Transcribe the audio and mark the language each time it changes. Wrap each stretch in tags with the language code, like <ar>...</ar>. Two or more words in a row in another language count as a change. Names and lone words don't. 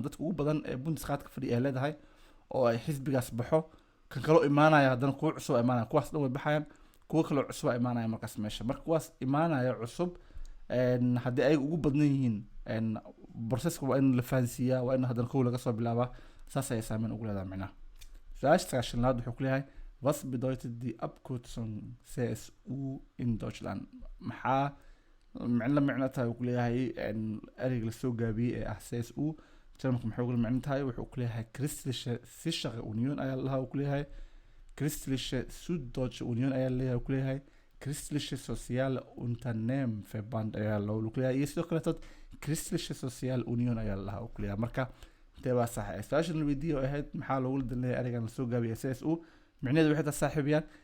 <so>dadka ugu badan ee Bundesrat ka fadhiya ay leedahay oo ay xisbigaas baxo kan kale imaanaya haddana kuwa cusub imaanaya kuwaas dhan way baxayaan kuwa kale cusub imaanaya markaas meesha marka kuwaas imaanaya cusub haddii ay ugu badan yihiin processka waa in la fahansiiyaa waa in haddana kow laga soo bilaabaa saas ayay saameyn ugu leedahay macnaha su-aasha shanaad wuxuu ku leeyahay was</so> <de>bedeutet die Abkürzung CSU in Deutschland</de> <so>maxaa micno tahay uu ku leeyahay ereyga lasoo gaabiyey ee ah CSU jarmalka maxay ugu micno tahay wuxuu ku leeyahay Christliche Sichere Union ayaa lahaa uu ku leeyahay Christliche Süddeutsche Union ayaa leeyahay uu ku leeyahay Christliche Soziale Unternehmenverband ayaa loo ku leeyahay iyo sidoo kale Christliche Soziale Union ayaa lahaa uu ku leeyahay marka intee baa sax ah su-aasha la weydiiyey oo ahayd maxaa loogu leeyahay ereygan lasoo gaabiyey CSU micnaheedu waxay tahay saaxiibayaan</so>